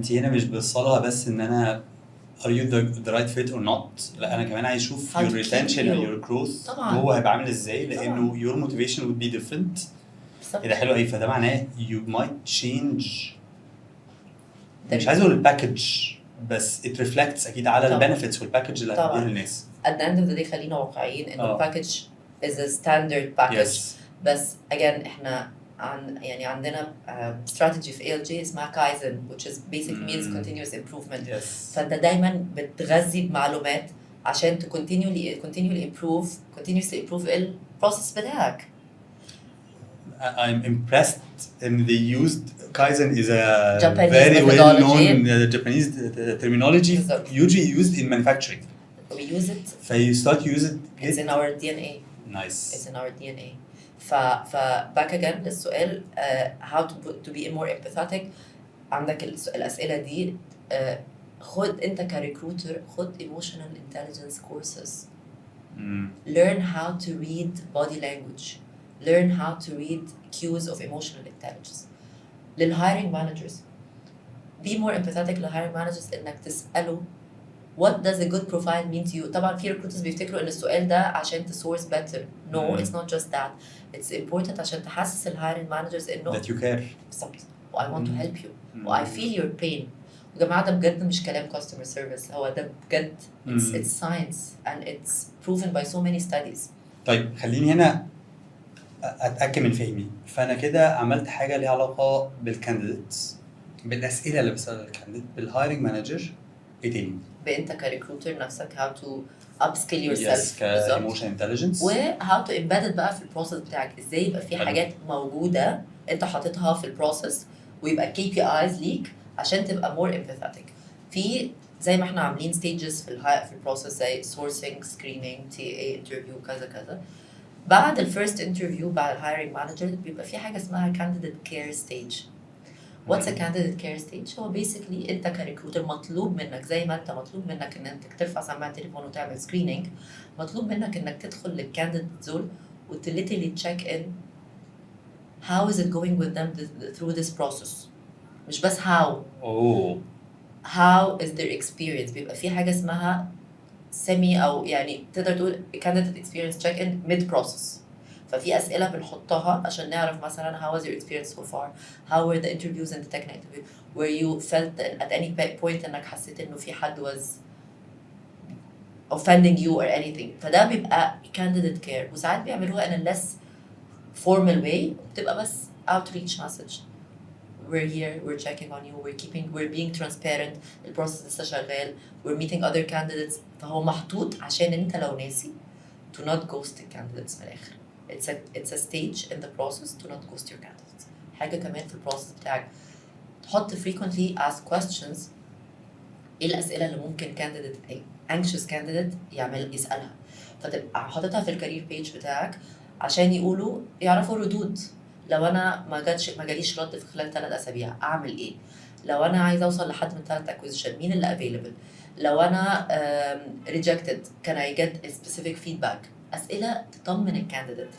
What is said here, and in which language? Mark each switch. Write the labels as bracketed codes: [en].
[ar] فانت هنا مش بتصلها بس ان انا [en] are you the right fit or not، [ar] لا انا كمان عايز اشوف [en] How your to keep retention you. and your growth [ar] طبعاً. جوه هيبقى عامل ازاي، لانه [en] your motivation would be different. [ar] بالظبط. ده حلو قوي. فده معناه [en] you might change، [ar] مش عايز اقول الباكج بس [en] it reflects [ar] اكيد على البنفيتس والباكج اللي هتديها للناس. [en] at the end of the day [ar] خلينا واقعيين انه الباكج [en] is a standard package. Yes. بس again [ar] احنا عندنا [en] strategy في ALJ اسمها Kaizen which is basically means continuous improvement. Yes. [ar] فانت دايما بتغذي بمعلومات عشان [en] to continuously improve [ar] البروسيس بتاعك. [en] I'm impressed and they used Kaizen is a Japanese very well known methodology. Japanese terminology usually used in manufacturing. We use it. So you start to use it. It's in our DNA. Nice. It's in our DNA. back again [ar] للسؤال [en] how to be more empathetic. [ar] عندك الأسئلة دي خد أنت كريكروتر خد [en] emotional intelligence courses. Learn how to read body language. Learn how to read cues of emotional intelligence. للhiring managers be more empathetic للhiring managers [ar] إنك تسأله [en] what does a good profile mean to you. [ar] طبعا في recruiters بيفتكروا إن السؤال ده عشان [en] source better. No, it's not just that. It's important [ar] عشان تحسس [en] hiring managers إنه that you care. بالظبط. I want to help you. I feel your pain. [ar] يا جماعة ده بجد مش كلام [en] customer service، [ar] هو ده بجد [en] it's science and it's proven by so many studies. [ar] طيب خليني هنا أتأكد من فهمي. فأنا كده عملت حاجة ليها علاقة بالكانديديتس، بالأسئلة اللي بسألها للكانديديت، بالهايرنج مانجر، إيه تاني؟ بأنت كريكروتر نفسك [en] how to upskill yourself. [ar] كايموشن انتليجنس. و [en] how to embed it [ar] بقى في البروسيس بتاعك. ازاي يبقى في حاجات موجودة انت حاططها في البروسيس ويبقى KPIs ليك عشان تبقى [en] more empathetic. [ar] في زي ما احنا عاملين stages في البروسيس زي sourcing, screening, TA interview كذا كذا. بعد الفيرست انترفيو بعد الهايرنج مانجر بيبقى في حاجة اسمها [en] candidate care stage. What's a candidate care stage؟ [ar] هو basically انت كريكروتر مطلوب منك زي ما انت مطلوب منك ان انت ترفع سماعة التليفون وتعمل screening، مطلوب منك انك تدخل للكانديديت دول [en] literally check in how is it going with them through this process. [ar] مش بس [en] how is their experience. [ar] بيبقى في حاجة اسمها semi أو يعني تقدر تقول [en] candidate experience check in mid process. [ar] ففي أسئلة بنحطها عشان نعرف مثلا [en] how was your experience so far, how were the interviews and the technical interview, where you felt at any point [ar] إنك حسيت إنه في حد [en] was offending you or anything. [ar] فده بيبقى candidate care. وساعات بيعملوها [en] in a less formal way، [ar] بتبقى بس outreach message. [en] We're here, we're checking on you, we're being transparent. [ar] البروسس لسه شغال. [en] We're meeting other candidates. [ar] فهو محطوط عشان انت لو ناسي [en] to not ghost the candidates [ar] من الآخر. [en] It's a stage in the process to not ghost your candidates. [ar] حاجة كمان في البروسس بتاعك تحط [en] frequently asked questions. [ar] ايه الأسئلة اللي ممكن candidate anxious candidate يسألها، فتبقى حاططها في الكارير بيج بتاعك عشان يعرفوا ردود. لو انا ما جاليش رد في خلال 3 أسابيع اعمل ايه؟ لو انا عايزه اوصل لحد من 3 acquisition مين اللي available؟ لو انا rejected [en] can I get a specific feedback؟ [ar] اسئله تطمن الكانديديت.